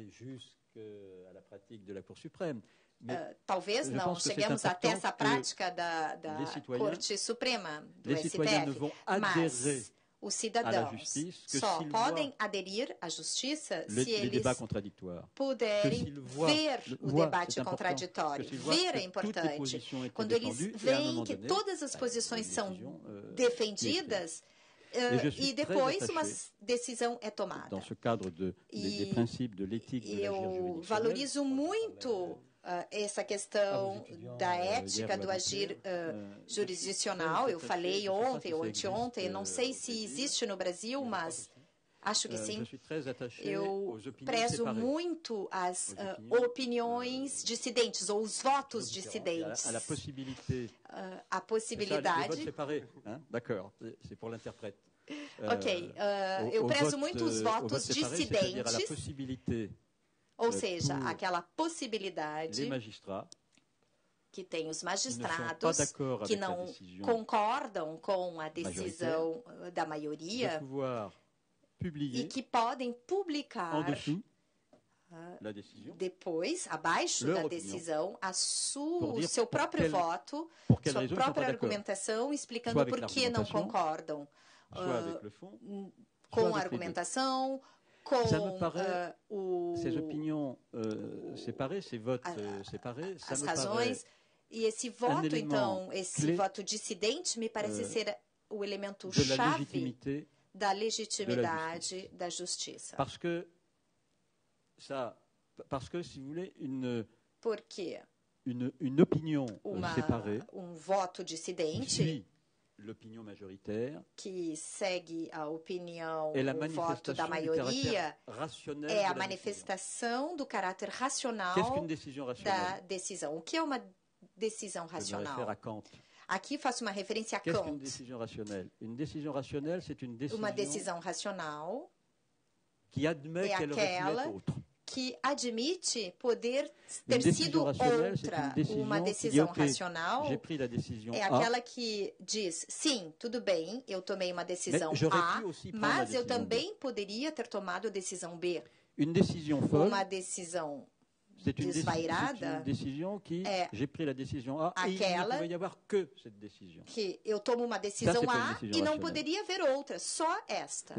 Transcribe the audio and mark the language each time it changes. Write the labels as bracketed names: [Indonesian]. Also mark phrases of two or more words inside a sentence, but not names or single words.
[Portuguese] Talvez não cheguemos até essa prática da Corte Suprema, do STF, mas os cidadãos só podem aderir à justiça se eles puderem ver o debate contraditório. Ver é importante. Quando eles veem que todas as posições são defendidas, e depois uma decisão é tomada. [French] Dans ce cadre des principes de l'éthique de l'agir juridictionnel, [Portuguese] eu valorizo muito essa questão da ética do agir jurisdicional. Eu falei ontem ou anteontem, não sei se existe no Brasil, mas acho que sim. Eu prezo muito as opiniões dissidentes ou os votos dissidentes. A possibilidade. [French] D'accord, c'est pour l'interprète. [Portuguese] Ok, eu prezo muito os votos dissidentes. Ou seja, aquela possibilidade que tem os magistrados que não concordam com a decisão da maioria e que podem publicar depois, abaixo da decisão, o seu próprio voto, sua própria argumentação, explicando por que não concordam com a argumentação, com [French] ces opinions séparées, ces votes séparés, ça [Portuguese] as razões. E esse voto, então, esse voto dissidente, me parece ser o elemento chave da legitimidade da justiça. [French] Parce que, si vous voulez, une opinion séparée, [Portuguese] voto dissidente, [French] l'opinion majoritaire, [Portuguese] que segue a opinião, o voto da maioria, é a manifestação do caráter racional da decisão. O que é uma decisão racional? Aqui faço uma referência a Kant. [French] Une décision rationnelle? Une décision rationnelle, c'est une décision [Portuguese] uma decisão racional [French] qui admet qu'elle aurait pu être autre. [Portuguese] Que admite poder ter sido outra. Uma decisão racional é aquela que diz, sim, tudo bem, eu tomei uma decisão A, mas eu também poderia ter tomado a decisão B. Uma decisão desvairada é aquela que eu tomo uma decisão A e não poderia haver outra, só esta.